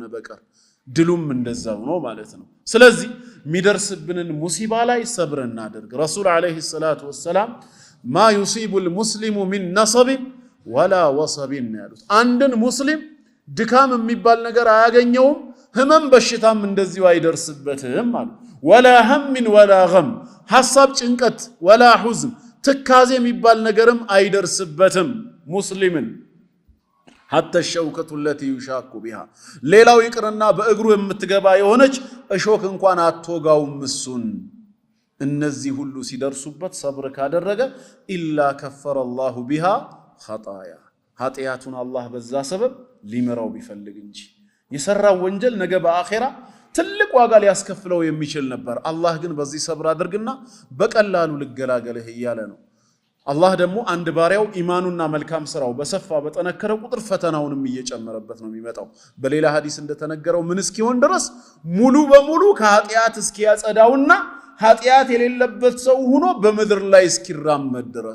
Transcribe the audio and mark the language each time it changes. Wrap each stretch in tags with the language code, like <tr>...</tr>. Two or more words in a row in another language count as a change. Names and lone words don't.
<am>በቀር ድሉም እንደዛው ነው ማለት ነው ስለዚህ ሚደርስብንን ሙሲባ ላይ ሰብር እናድርግ ረሱል</am> <ar>عليه الصلاة والسلام ما يصيب المسلم من نصب ولا وصب</ar> <am>ያሉት አንድን ሙስሊም ድካም የሚባል ነገር አያገኘውም ህመም በሽታም እንደዚሁ አይደርስበትም አሉ</am> <ar>ولا هم ولا غم</ar> <am>ሐሳብ ጭንቀት</am> <ar>ولا حزن</ar> <am>ትካዜ የሚባል ነገርም አይደርስበትም ሙስሊምን</am> <ar>حتى الشوكة التي يشاك بها</ar> <am>ሌላው ይቅርና በእግሩ የምትገባ የሆነች እሾክ እንኳን አትወጋውም እሱን እነዚህ ሁሉ ሲደርሱበት ሰብር ካደረገ</am> <ar>إلا كفر الله بها خطايا</ar> <am>ኃጢያቱን አላህ በዛ ሰበብ ሊመራው ቢፈልግ እንጂ የሰራው ወንጀል ነገ በአኺራ ትልቅ ዋጋ ሊያስከፍለው የሚችል ነበር አላህ ግን በዚህ ሰብር አድርግና በቀላሉ ልገላገልህ ይያለ ነው አላህ ደግሞ አንድ ባሪያው ኢማኑና መልካም ስራው በሰፋ በተነከረ ቁጥር ፈተናውንም እየጨመረበት ነው የሚመጣው በሌላ ሐዲስ እንደተነገረው ምን እስኪሆን ድረስ ሙሉ በሙሉ ከኃጢያት እስኪያጸዳውና ኃጢያት የሌለበት ሰው ሆኖ በመድር ላይ እስኪራመድ ድረስ</am>